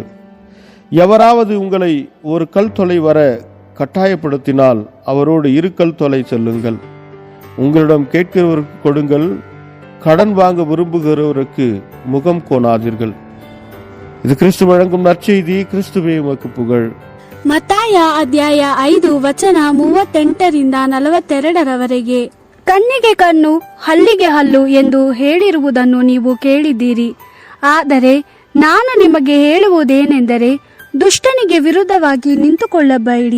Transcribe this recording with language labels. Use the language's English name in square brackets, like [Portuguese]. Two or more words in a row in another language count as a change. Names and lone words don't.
[Tamil] எவராவது உங்களை ஒரு கல் தொலை வர கட்டாயப்படுத்தினால் அவரோடு 2 கல் தொலை செல்லுங்கள். உங்களிடம் கேட்கிறவருக்கு கொடுங்கள், கடன் வாங்க விரும்புகிறவருக்கு முகம் கோணாதீர்கள். இது கிறிஸ்து வழங்கும் நற்செய்தி. கிறிஸ்துவே உமக்கு புகழ். [Kannada] ಮತ್ತಾಯ ಅಧ್ಯಾಯ 5 ವಚನ 38 42 ಕಣ್ಣಿಗೆ ಕಣ್ಣು ಹಲ್ಲಿಗೆ ಹಲ್ಲು ಎಂದು ಹೇಳಿರುವುದನ್ನು ನೀವು ಕೇಳಿದ್ದೀರಿ. ಆದರೆ ನಾನು ನಿಮಗೆ ಹೇಳುವುದೇನೆಂದರೆ, ದುಷ್ಟನಿಗೆ ವಿರುದ್ಧವಾಗಿ ನಿಂತುಕೊಳ್ಳಬೇಡಿ.